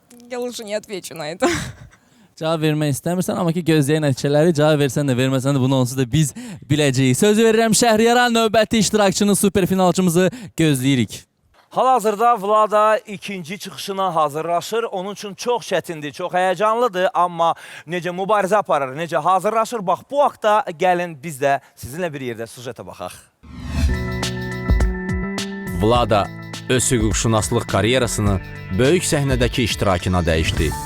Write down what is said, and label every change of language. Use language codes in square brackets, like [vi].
[ru] Я лучше не отвечу на это. [az] Cavab vermək istəmirsən, amma ki gözləyən nəticələri cavab versən də, verməsən də bunu onsuz da biz biləcəyik. Söz verirəm Şəhriyara, növbəti iştirakçını, superfinalçımızı gözləyirik. Hal-hazırda Vlada ikinci çıxışına hazırlaşır. Onun üçün çox çətindir, çox həyəcanlıdır. Amma necə mübarizə aparır, necə hazırlaşır. Bax, bu haqda gəlin biz də sizinlə bir yerdə sujetə baxaq. Vlada öz hüquqşünaslıq karyerasını böyük səhnədəki iştirakına dəyişdi.